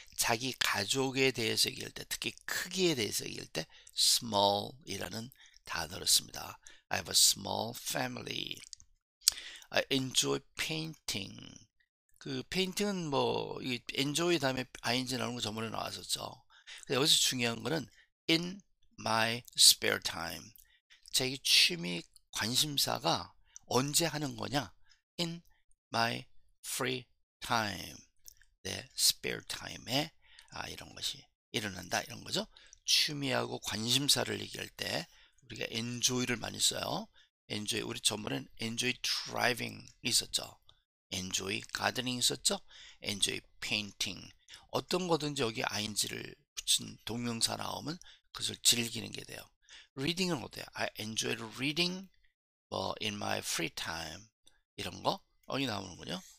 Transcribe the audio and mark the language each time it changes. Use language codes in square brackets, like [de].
[ko] 자기 가족에 대해서 얘기할 때 특히 크기에 대해서 얘기할 때 small이라는 단어를 씁니다. [en] I have a small family. I enjoy painting. [ko] 그 페인팅은 뭐 이 enjoy 다음에 ing 나오는 거 저번에 나왔었죠. 여기서 중요한 거는 [en] in my spare time. [ko] 제 취미 관심사가 언제 하는 거냐? [en] In my free time. [ko] 내 spare time에 이런 것이 일어난다 이런 거죠. 취미하고 관심사를 얘기할 때 우리가 enjoy를 많이 써요. enjoy 우리 전번엔 [en] enjoy driving [ko] 있었죠. [en] enjoy gardening 있었죠. [ko] enjoy painting 어떤 거든지 여기 ing를 붙인 동명사 나오면 그것을 즐기는 게 돼요. reading은 어때요? [en] I enjoy reading in my free time [ko] 이런 거 여기 나오는군요.